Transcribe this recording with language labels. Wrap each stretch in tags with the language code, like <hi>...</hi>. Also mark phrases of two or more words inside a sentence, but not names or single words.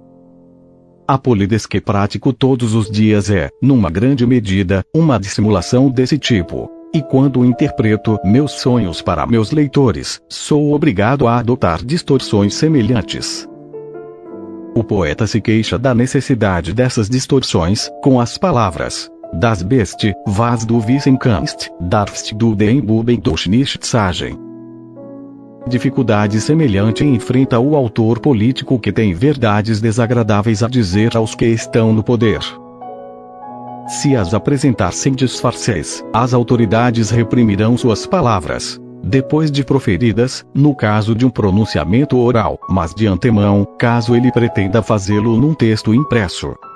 <pt>A polidez que pratico todos os dias é, numa grande medida, uma dissimulação desse tipo. E quando interpreto meus sonhos para meus leitores, sou obrigado a adotar distorções semelhantes. O poeta se queixa da necessidade dessas distorções, com as palavras:</pt> <de>Das best, was du wissen kannst, darfst du den Buben doch nicht sagen.</de> <pt>Dificuldade semelhante enfrenta o autor político que tem verdades desagradáveis a dizer aos que estão no poder. Se as apresentar sem disfarces, as autoridades reprimirão suas palavras, depois de proferidas, no caso de um pronunciamento oral, mas de antemão, caso ele pretenda fazê-lo num texto impresso.</pt>